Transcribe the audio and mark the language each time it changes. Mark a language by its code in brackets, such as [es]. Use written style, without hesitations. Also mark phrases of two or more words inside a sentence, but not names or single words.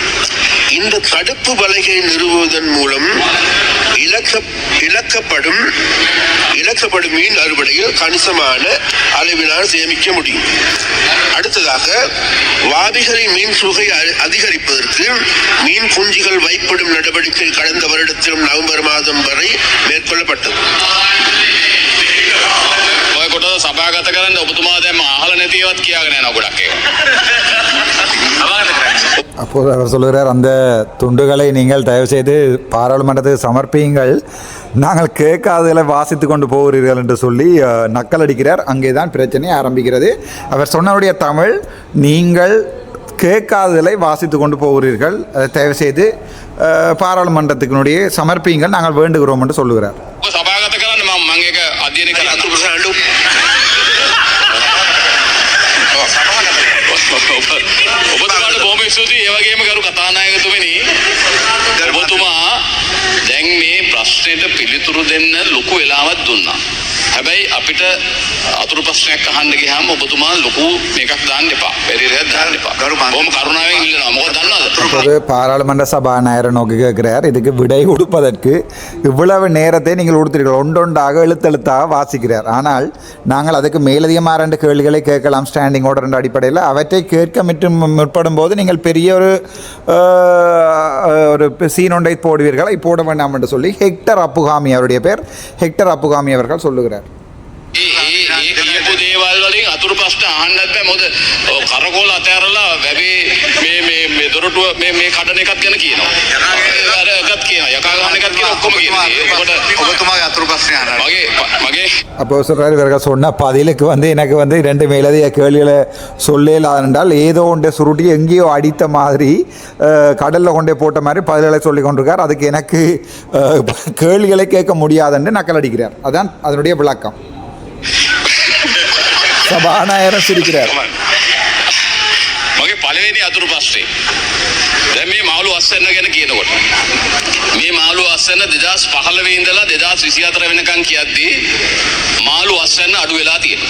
[ta] இந்த தடுப்பு வலையை நிறுவுவதன் மூலம் இழக்கப்படும் மீன் அறுவடையில் கணிசமான அளவினால் சேமிக்க முடியும். அடுத்ததாக வாவிகளின் மீன் சுகை அதிகரிப்பதற்கு மீன் குஞ்சுகள் வைப்படும் நடவடிக்கை கடந்த வருடத்திலும் நவம்பர் மாதம் வரை மேற்கொள்ளப்பட்டது. [si] සභාගත කරන්න ඔබතුමා දැන් අහලා නැතිවත් කියාගෙන යනවා ගොඩක් ඒවා. [ta] அப்போது அவர் சொல்கிறார், அந்த துண்டுகளை நீங்கள் தயவுசெய்து பாராளுமன்றத்துக்கு சமர்ப்பியுங்கள், நாங்கள் கேட்காததில் வாசித்து கொண்டு போகிறீர்கள் என்று சொல்லி நக்கல் அடிக்கிறார். அங்கே தான் பிரச்சனை ஆரம்பிக்கிறது. அவர் சொன்னவருடைய தமிழ், நீங்கள் கேட்காததில் வாசித்து கொண்டு போகிறீர்கள், அதை தயவுசெய்து பாராளுமன்றத்துக்குனுடைய சமர்ப்பியுங்கள், நாங்கள் வேண்டுகிறோம் என்று சொல்லுகிறார். [si] සභාගත කරන්න මම ඒක අධ්‍යයනය කරලා ඔබතුමාට බොහොම ස්තුතියි. ඒ වගේම ගරු කතානායකතුමනි, ඔබතුමා දැන් මේ ප්‍රශ්නෙට පිළිතුරු දෙන්න ලොකු වෙලාවක් දුන්නා. හැබැයි අපිට අතුරු ප්‍රශ්නයක් අහන්න ගියාම ඔබතුමා ලොකු මේකක් දාන්න එපා. පෙරේරයක් දාන්න එපා. බොහොම කරුණාවෙන් ඉල්ලනවා. මොකද දන්නවද? [ta] அப்போது பாராளுமன்ற சபாநாயகர் நோக்கி கேட்கிறார், இதுக்கு விடை கொடுப்பதற்கு இவ்வளவு நேரத்தை நீங்கள் கொடுத்தீர்கள், ஒன்றொன்றாக எழுத்தெழுத்தாக வாசிக்கிறார். ஆனால் நாங்கள் அதுக்கு மேலதிகமாக 2 கேள்விகளை கேட்கலாம் [en] standing order [ta] அடிப்படையில். அவற்றை கேட்க முற்படும் போது நீங்கள் பெரிய ஒரு சீன் ஒன்றை போடுவீர்கள், போட வேண்டாம் என்று சொல்லி ஹெக்டர் அப்புகாமி, அவருடைய பேர் ஹெக்டர் அப்புகாமி அவர்கள் சொல்லுகிறார். [si] කියපු දේවල් වලින් අතුරු ප්‍රශ්න අහන්නත් බෑ. මොකද කරකෝල අතෑරලා වැවේ මේ දොරටුව මේ කඩන එකක් ගැන කියනවා. අර එකක් කියනවා. යකා ගහන එකක් කියනවා. ඔක්කොම කියනවා. ඒකට ඔබතුමාගේ අතුරු ප්‍රශ්නය අහන්න. මගේ [ta] அப்போ சொல்கிறார், இவர்கள் சொன்ன பதிலுக்கு எனக்கு 2 மேலதிக கேள்விகளை சொல்லலாம் என்றால் ஏதோ ஒன்றை சுருட்டி எங்கேயோ அடித்த மாதிரி கடலில் கொண்டே போட்ட மாதிரி பதில்களை சொல்லி கொண்டிருக்கார். அதுக்கு எனக்கு கேள்விகளை கேட்க முடியாதுன்னு நக்கல் அடிக்கிறார். அதான் அதனுடைய விளக்கம். සභානායකයන් සිරිக்கிறார். [si] මගේ පළවෙනි අතුරු ප්‍රශ්නේ දැන් මේ මාළු අස්වැන්න ගැන කියනකොට මේ මාළු අස්වැන්න 2015 ඉඳලා 2024 වෙනකන් කියද්දී මාළු අස්වැන්න අඩු වෙලා තියෙනවා.